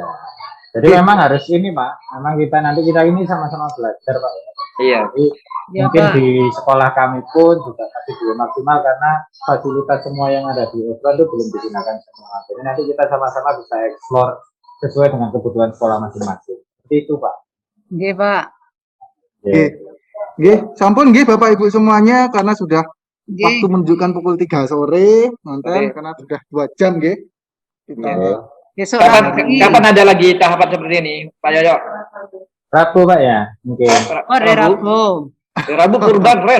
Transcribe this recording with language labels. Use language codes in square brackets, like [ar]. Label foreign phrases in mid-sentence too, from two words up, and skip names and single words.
[id] Jadi memang harus ini Pak. Memang kita ini sama-sama belajar Pak. Iya. Jadi mungkin Pak, di sekolah kami pun juga masih belum maksimal karena fasilitas semua yang ada di Evron itu belum digunakan semua. Jadi nanti kita sama-sama bisa explore sesuai dengan kebutuhan sekolah masing-masing. Seperti itu Pak. [jv] Nggih Pak. Nggih, sampun nggih [id] Bapak Ibu semuanya karena sudah waktu menunjukkan pukul 3 sore, nonton karena sudah 2 jam nggih. Besok kapan ada lagi tahapan seperti ini, Pak Yoyo? Rabu Pak ya, mungkin. Rabu. Rabu kurban, friend.